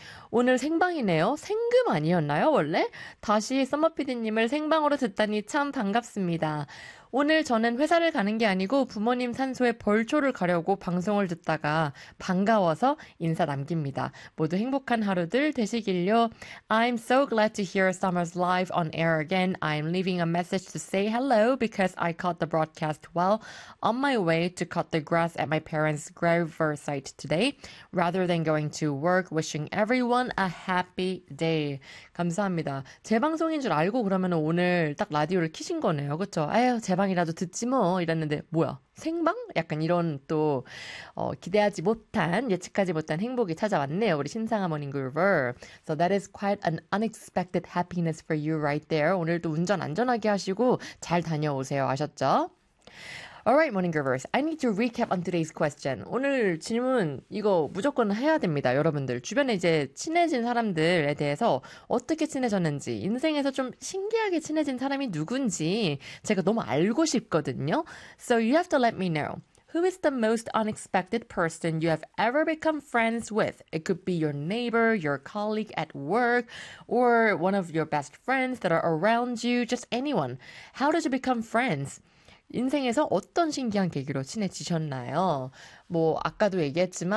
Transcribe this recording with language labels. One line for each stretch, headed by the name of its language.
Korean: 오늘 생방이네요. 생금 아니었나요, 원래? 다시 썸머피디님을 생방으로 듣다니 참 반갑습니다. 오늘 저는 회사를 가는 게 아니고 부모님 산소에 벌초를 가려고 방송을 듣다가 반가워서 인사 남깁니다. 모두 행복한 하루들 되시길요.
English: I'm so glad to hear Summer's live on air again. I'm leaving a message to say hello because I caught the broadcast while on my way to cut the grass at my parents' graveyard site today rather than going to work. Wishing everyone a happy day.
Korean: 감사합니다. 제 방송인 줄 알고 그러면 오늘 딱 라디오를 키신 거네요. 그렇죠? 아유, 제 방이라도 듣지 뭐 이랬는데 뭐야 생방? 약간 이런 또 기대하지 못한 예측하지 못한 행복이 찾아왔네요 우리 신상아 모닝 그룹.
English: So that is quite an unexpected happiness for you right there.
Korean: 오늘도 운전 안전하게 하시고 잘 다녀오세요. 아셨죠?
English: Alright, Morning Groovers. I need to recap on today's question.
Korean: 오늘 질문 이거 무조건 해야 됩니다, 여러분들. 주변에 이제 친해진 사람들에 대해서 어떻게 친해졌는지, 인생에서 좀 신기하게 친해진 사람이 누군지 제가 너무 알고 싶거든요.
English: So you have to let me know. Who is the most unexpected person you have ever become friends with? It could be your neighbor, your colleague at work, or one of your best friends that are around you, just anyone. How did you become friends?
Korean: 인생에서 어떤 신기한 계기로 친해지셨나요? 뭐 아까도 얘기했지만